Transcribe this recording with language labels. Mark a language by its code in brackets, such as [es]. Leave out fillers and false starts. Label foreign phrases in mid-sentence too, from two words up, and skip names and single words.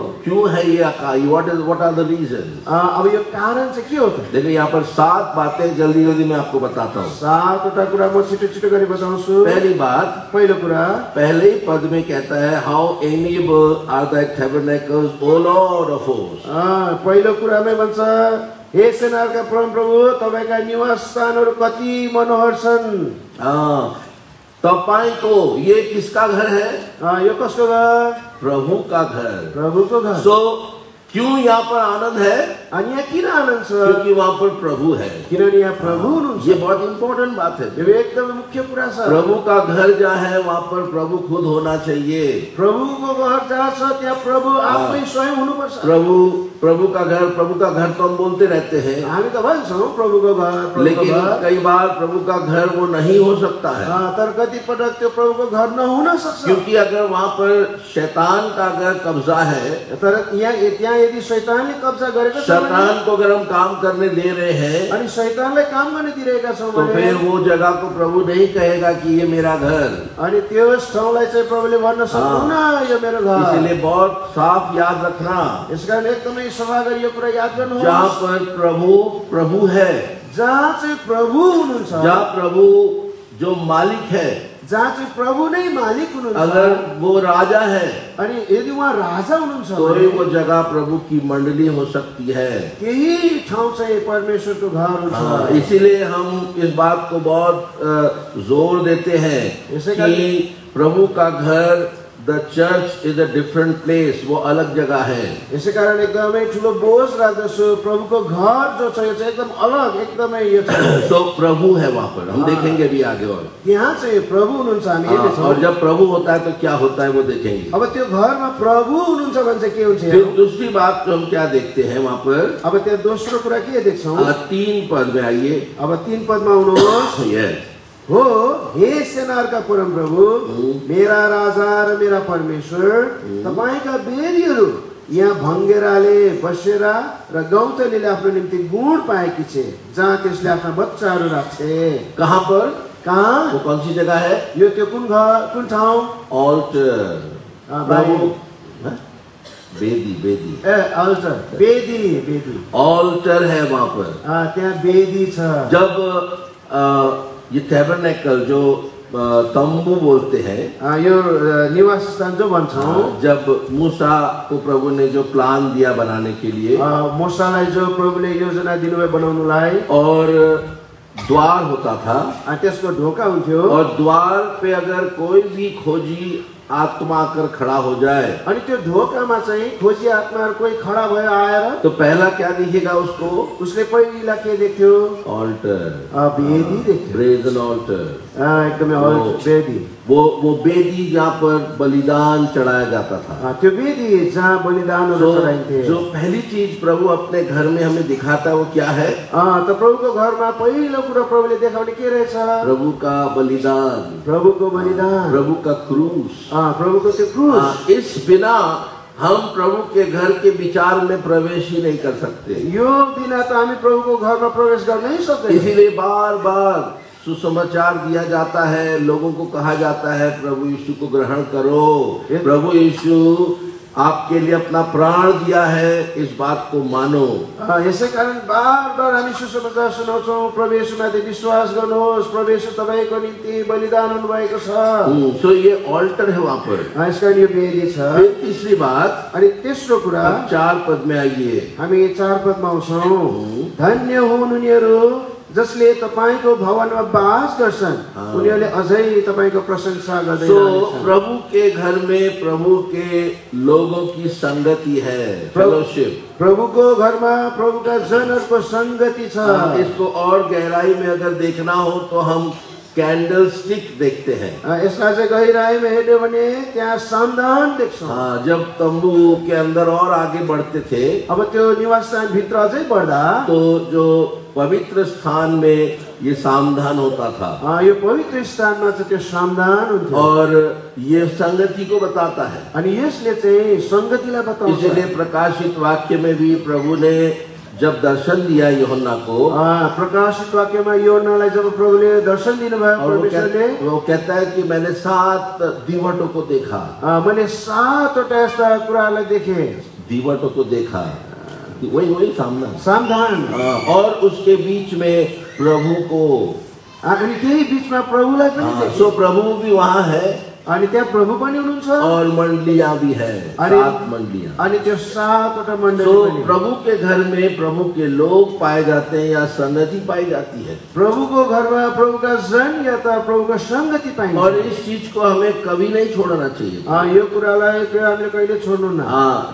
[hi] क्यों है ये [en] what are the reason. [ne] अब यो कारण चाहिँ के हो त। [hi] देखिए यहाँ पर 7 बातें जल्दी जल्दी मैं आपको बताता हूँ। [ne] 7 वटा कुरा म छिटो छिटो गरी बताउँछु। [hi] पहली बात [ne] पहिलो कुरा [hi] पहले पद में कहता है [en] how amiable are the tabernacles O Lord of host. [ne] पहिलो कुरामै भन्छ हे सेनाका परम प्रभु तपाईका निवास स्थानहरू कति मनोहर छन्। [hi] तपाईँको ये किसका घर है। [ne] यो कसको घर। [hi] प्रभु का घर। [ne] प्रभुको घर। [hi] सो क्यों यहाँ पर आनंद है। [ne] अनि यहाँ किन आनन्द छ। [hi] क्योंकि वहाँ पर प्रभु है। [ne] किनभने यहाँ प्रभु हुनुहुन्छ। [hi] ये बहुत इम्पोर्टेंट बात है। [ne] यो एकदम मुख्य कुरा छ। [hi] प्रभु का घर जहाँ है वहाँ पर प्रभु खुद होना चाहिए। [ne] प्रभुको घर जहाँ छ त्यहाँ प्रभु आफै स्वयं हुनुपर्छ। [hi] प्रभु का घर तो हम बोलते रहते हैं। [ne] हामी त भन्छौं प्रभुको घर। [hi] लेकिन कई बार प्रभु का घर वो नहीं हो सकता है। [ne] तर कति पटक त्यो प्रभुको घर नहुन सक्छ। [hi] क्योंकि अगर वहाँ पर शैतान का अगर कब्जा है। [ne] तर यहाँ यदि शैतानले कब्जा गरेको छ। [hi] शैतान को अगर हम काम करने दे रहे हैं। [ne] अनि शैतानलाई काम गर्ने दिरहेका छौं [hi] तो फिर वो जगह को प्रभु नहीं कहेगा कि ये मेरा घर। [ne] अनि त्यस ठाउँलाई चाहिँ प्रभुले भन्न सक्नुहुन्न यो मेरो घर। [hi] इसलिए बहुत साफ याद रखना। [ne] यसकारण एकदमै सफा गरी यो कुरा याद गर्नुहोस्। [hi] जहाँ पर प्रभु है। [ne] जहाँ चाहिँ प्रभु हुनुहुन्छ। [hi] जहाँ प्रभु जो मालिक है। [ne] जहाँ चाहिँ प्रभु नै मालिक हुनुहुन्छ। [hi] अगर वो राजा है। [ne] अनि यदि उहाँ राजा हुनुहुन्छ [hi] तो वो जगह प्रभु की मंडली हो सकती है। [ne] केही ठाउँ चाहिँ परमेश्वरको घर हुन्छ। [hi] इसीलिए हम इस बात को बहुत जोर देते हैं कि प्रभु का घर [en] the church is a different place. [hi] वो अलग जगह है। यसै [ne] कारण एकदमै ठुलो बोझ राख्दछु प्रभुको घर जो छ यो चाहिँ एकदम अलग एकदमै यो छ। [hi] तो प्रभु है वहाँ पर हम देखेंगे अभी आगे। और [ne] यहाँ चाहिँ प्रभु हुनुहुन्छ हामी हेर्छौं। [hi] और जब प्रभु होता है तो क्या होता है वो देखेंगे। [ne] अब त्यो घरमा प्रभु हुनुहुन्छ भने चाहिँ के हुन्छ। [hi] फिर दूसरी बात जो हम क्या देखते हैं वहाँ पर। [ne] अब त्यहाँ दोस्रो कुरा के देख्छौं। [hi] 3 पद में आइए। [ne] अब 3 पदमा आउनुहोस्। यस हो हे सेनाका परम प्रभु मेरा राजा र मेरा परमेश्वर तपाईका बेदीहरू यहाँ भङ्गेराले बसेर र गौतलीले आफ्नो निम्ति गुण पाएकी छे जहाँ त्यसले आफ्ना बच्चाहरू राख्छे। [hi] कहाँ पर [ne] कहाँ [hi] वो कौन सी जगह है। [ne] यो त्यो कुन ठाउँ। [hi] ऑल्टर बेदी [ne] अल्टर बेदी [hi] ऑल्टर है वहाँ पर। [ne] त्यहाँ बेदी छ। [hi] जब ये टैबरनेकल जो तंबू बोलते हैं। [ne] यो निवास स्थान जो भन्छौं। [hi] जब मूसा को प्रभु ने जो प्लान दिया बनाने के लिए। [ne] मूसालाई जो प्रभुले योजना दिनुभयो बनाउनुलाई। [hi] और द्वार होता था। [ne] त्यसको ढोका हुन्थ्यो। [hi] और द्वार पे अगर कोई भी खोजी आत्मा आकर खड़ा हो जाए। [ne] अनि त्यो ढोकामा चाहिँ खोजी आत्माहरु कोही खडा भयो आएर। [hi] तो पहला क्या दिखेगा उसको। [ne] उसले पहिला के देख्यो। [hi] ऑल्टर [ne] बेदी देख्यो। [en] brazen altar. [ne] एकदमै बेदी। [hi] वो बेदी जहाँ पर बलिदान चढ़ाया जाता था। [ne] त्यो बेदी जहाँ बलिदानहरु चढाइन्थे। [hi] जो पहली चीज प्रभु अपने घर में हमें दिखाता है वो क्या है। [ne] त प्रभुको घरमा पहिलो कुरा प्रभुले देखाउने के रहेछ। [hi] प्रभु का बलिदान। [ne] प्रभुको बलिदान। [hi] प्रभु का क्रूस। [ne] प्रभुको त्यो क्रूस। [hi] इस बिना हम प्रभु के घर के विचार में प्रवेश ही नहीं कर सकते। [ne] यो बिना त हामी प्रभुको घरमा प्रवेश गर्न नै सक्दैनौं। [hi] इसीलिए बार-बार सुसमाचार दिया जाता है। लोगों को कहा जाता है प्रभु यीशु को ग्रहण करो। प्रभु यीशु आपके लिए अपना प्राण दिया है, इस बात को मानो। [ne] यसै कारण बार बार हामी सुसमाचार सुनाउँछौँ, प्रभु येशूमाथि विश्वास गर्नुहोस्, प्रभु येशू तपाईँको निम्ति बलिदान हुनुभएको छ। [hi] तो ये ऑल्टर है वहां पर। [ne] यसका यो वेदी छ। [hi] फिर तीसरी बात, [ne] अनि तेस्रो कुरा, [hi] 4 पद में आइए। [ne] हामी 4 पदमा आउँछौँ। धन्य हुन् उनीहरू जसले तपाईँको भवनमा वास गर्छन्, उनीहरूले अझै तपाईँको प्रशंसा गर्दै रहन्छन्। [hi] प्रभु के घर में प्रभु के लोगों की संगति है, फेलोशिप। [ne] प्रभुको घरमा प्रभुका जनहरूको संगति छ। [hi] इसको और गहराई में अगर देखना हो तो हम कैंडल स्टिक देखते हैं। [ne] यसलाई चाहिँ गहिराईमा हेर्यो भने त्यहाँ सामदान देख्छौँ। [hi] जब तंबू के अंदर और आगे बढ़ते थे, [ne] अब त्यो निवास स्थान भित्र अझै बढ्दा [hi] तो जो पवित्र स्थान में ये सामधान होता था, [ne] यो पवित्र स्थानमा चाहिँ त्यो सामदान हुन्थ्यो। [hi] और ये संगति को बताता है। [ne] अनि यसले चाहिँ संगतिलाई बताउँछ। [hi] इसलिए प्रकाशित वाक्य में भी प्रभु ने जब दर्शन दिया यूहन्ना को, [ne] प्रकाशित वाक्यमा यूहन्नालाई जब प्रभुले दर्शन दिनुभयो परमेश्वरले, [hi] वो कहता है कि मैंने 7 दीवटों को देखा। [ne] मैले 7वटा यस्ता कुरालाई देखे। [hi] दीवटों को देखा, वही सामधान। और उसके बीच में प्रभु को, [ne] अनि त्यही बीचमा प्रभुलाई पनि देखे। [hi] सो प्रभु भी वहाँ है, [ne] अनि त्यहाँ प्रभु पनि हुनुहुन्छ, [hi] और मंडलियां भी है, 7 मंडलियां। [ne] अनि त्यो 7वटा मण्डली पनि। [hi] प्रभु के घर में प्रभु के लोग पाए जाते हैं या संगति पाई जाती है। [ne] प्रभुको घरमा प्रभुका जन या त प्रभुका संगति पाइन्छ। [hi] और इस चीज को हमें कभी नहीं छोड़ना चाहिए। [ne] यो कुरालाई हामीले कहिले छोड्नु न।